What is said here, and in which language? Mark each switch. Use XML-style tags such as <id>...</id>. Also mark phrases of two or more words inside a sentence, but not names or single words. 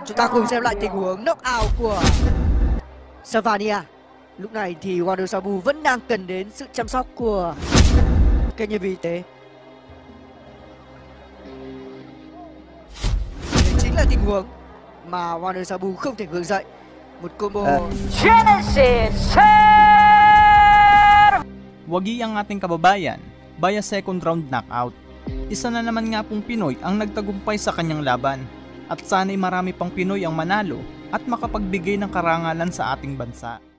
<vi>Chúng ta cùng xem lại tình huống knockout của Savania. Lúc này thì Wonder Sabu vẫn đang cần đến sự chăm sóc của các nhân viên y tế. Đấy chính là tình huống mà Wonder Sabu không thể gượng dậy. Một combo</vi> <tl>Wagi ang ating kababayan via</tl> <en>second round knockout.</en> <tl>Isa na naman nga pong Pinoy ang nagtagumpay sa kanyang laban. At sana'y marami pang Pinoy ang manalo at makapagbigay ng karangalan sa ating bansa.</tl>